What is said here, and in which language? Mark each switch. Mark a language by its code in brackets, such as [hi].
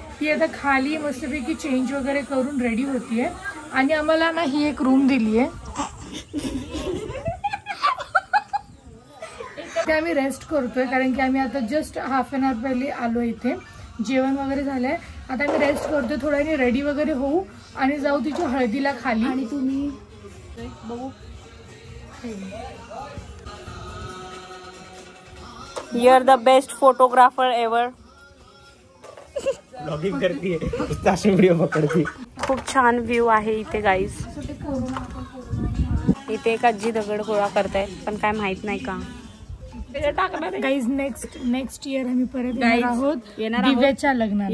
[mr] ती आता खाली मस्तपैकी चेंज वगैरे करून रेडी होतीये आणि आम्हाला ना ही एक रूम दिली आहे. ते आम्ही रेस्ट करतोय कारण की आम्ही आता [en] just half an hour [mr] पहिले आलो इथे. जेवण वगैरे झालंय. आता आम्ही रेस्ट करतोय. थोड्याने रेडी वगैरे होऊ आणि जाऊ तिच्या हळदीला खाली. आणि तुम्ही बघू [en] You are the best photographer ever. [mr] Blogging करते असे व्हिडिओ पकडते. खूप छान व्ह्यू आहे इथे गाईज. इथे एक आजी दगड गोळा करतायत पण काय माहित नाही का. गाईज नेक्स्ट इयर आम्ही परत येणार आहोत दिव्याच्या लग्नाला.